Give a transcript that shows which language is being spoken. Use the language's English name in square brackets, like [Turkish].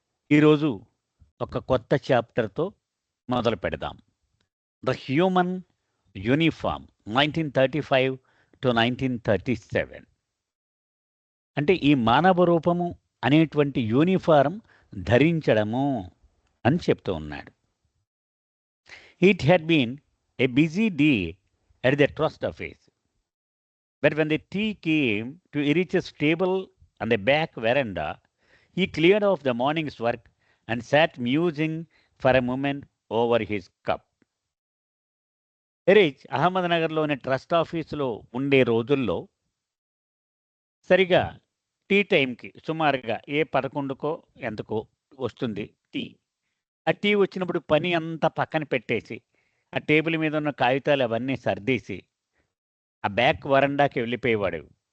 [Telugu] ఈరోజు ఒక కొత్త చాప్టర్తో మొదలు పెడదాం. [English] The human uniform 1935 to 1937. [Telugu] అంటే ఈ మానవ రూపము అనేటువంటి యూనిఫారం ధరించడము అని చెప్తూ ఉన్నాడు. [English] It had been a busy day at the trust office, but when the tea came to Erich's table on the back veranda, he cleared off the morning's work and sat musing for a moment over his cup. [Telugu] Erich అహ్మద్నగర్లోని trust ఆఫీసులో ఉండే రోజుల్లో సరిగా tea టైంకి సుమారుగా 11కో ఎంతకో వస్తుంది tea. ఆ tea వచ్చినప్పుడు పని అంతా పక్కన పెట్టేసి ఆ టేబుల్ మీద ఉన్న కాగితాలు అవన్నీ సర్దేసి ఆ బ్యాక్ వరండాకి వెళ్ళిపోయేవాడు.